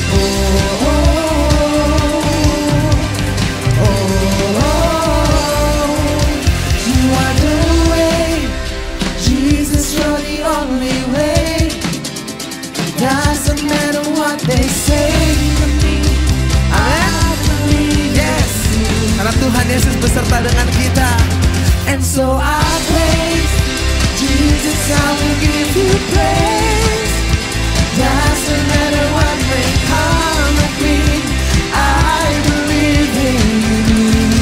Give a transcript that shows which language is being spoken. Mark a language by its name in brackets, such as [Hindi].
[English] Oh, oh, oh, oh. You are the way, Jesus, you're the only way. Doesn't matter what they say to me, I believe. [Indonesian] Yes, karena Tuhan Yesus beserta dengan kita. [English] And so I praise, Jesus, I will give you praise. Doesn't matter what may come at me, I believe in you.